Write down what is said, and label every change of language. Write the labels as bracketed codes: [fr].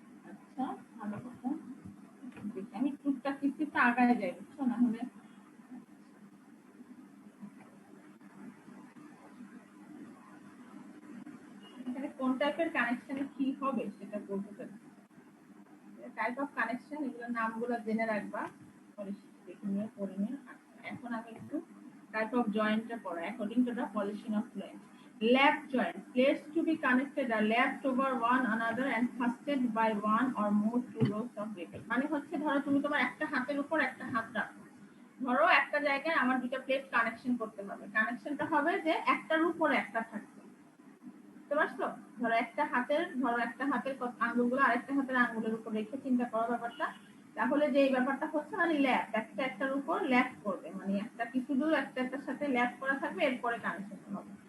[bn] আচ্ছা ভালো কথা, দেখি আমি টুকটাক কিছু আগায় যাই, বুঝছো, না হলে এখানে কোন টাইপের কানেকশনে কি হবে সেটা বলতে চাচ্ছি। টাইপ অফ কানেকশন, এগুলোর নামগুলো জেনে রাখবা, পরে দেখে নিয়ে পড়ে নিয়ে। এখন আমি একটু টাইপ অফ জয়েন্টটা পড়া according to the position of joint. [en] Lap joint, placed to be connected are lapped over one another and fastened by one or more two rows of rivet। [bn] মানে হচ্ছে ধরো তুমি তোমার একটা হাতের উপর একটা হাত রাখো, ধরো একটা জায়গায় আমার দুটো প্লেট কানেকশন করতে হবে, কানেকশনটা হবে যে একটার উপর একটা থাকবে, বুঝতে পারছো? ধরো একটা হাতের আঙ্গুলগুলো আরেকটা হাতের আঙ্গুলের উপর রেখে চিন্তা করো ব্যাপারটা, তাহলে যে এই ব্যাপারটা হচ্ছে মানে ল্যাপ, একটা একটার উপর ল্যাপ করবে, মানে একটা কিছু দূর একটা একটার সাথে ল্যাপ করা থাকবে, এরপরে কানেকশন হবে।